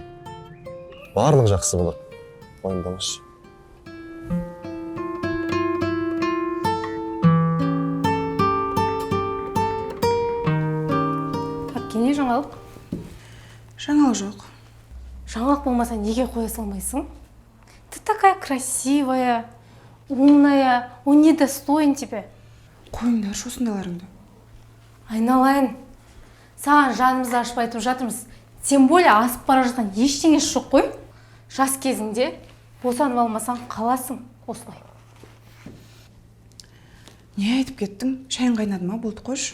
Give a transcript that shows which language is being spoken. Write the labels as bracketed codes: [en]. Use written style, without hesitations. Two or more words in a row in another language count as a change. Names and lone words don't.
[kk] Барлық жақсы болады. Уайымдамашы. Әпкене жаңалық? Жаңалық жоқ. Жаңалық болмаса неге қоя салмайсың? [ru] Ты такая красивая, умная, он не достоин тебя. [kk] Қойыңдар осындайларыңды. Айналайын, саған жанымызды ашып айтып жатырмыз. [ru] Тем более [kk] асып бара жатқан ештеңесі жоқ қой. Жас кезіңде босанып алмасаң қаласың осылай. Не айтып кеттің? Шайын қайнады ма? Болды, қойшы.